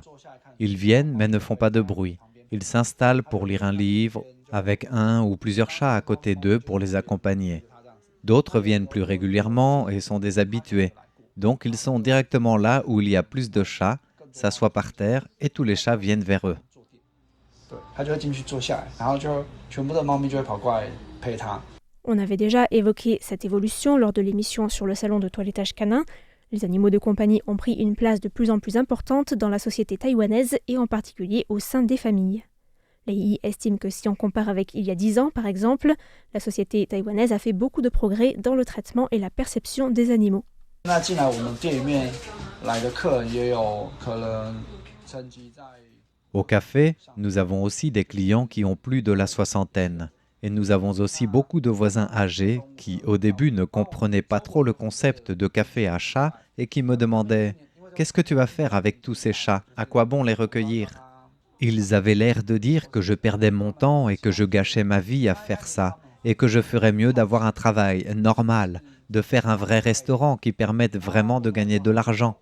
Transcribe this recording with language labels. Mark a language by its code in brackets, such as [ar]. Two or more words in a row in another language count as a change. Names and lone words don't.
[fr] Ils viennent mais ne font pas de bruit. Ils s'installent pour lire un livre avec un ou plusieurs chats à côté d'eux pour les accompagner. D'autres viennent plus régulièrement et sont des habitués. Donc ils sont directement là où il y a plus de chats, s'assoient par terre et tous les chats viennent vers eux. [zh] 对，他就会进去坐下来，然后就全部的猫咪就会跑过来陪他。 [fr] On avait déjà évoqué cette évolution lors de l'émission sur le salon de toilettage canin. Les animaux de compagnie ont pris une place de plus en plus importante dans la société taïwanaise et en particulier au sein des familles. Lei Yi estime que si on compare avec il y a 10 ans, par exemple, la société taïwanaise a fait beaucoup de progrès dans le traitement et la perception des animaux. [zh] 那进来我们店里面来的客人也有可能沉积在。 [fr] Au café, nous avons aussi des clients qui ont plus de la soixantaine. Et nous avons aussi beaucoup de voisins âgés qui, au début, ne comprenaient pas trop le concept de café à chat et qui me demandaient « Qu'est-ce que tu vas faire avec tous ces chats? À quoi bon les recueillir ?» Ils avaient l'air de dire que je perdais mon temps et que je gâchais ma vie à faire ça et que je ferais mieux d'avoir un travail normal, de faire un vrai restaurant qui permette vraiment de gagner de l'argent.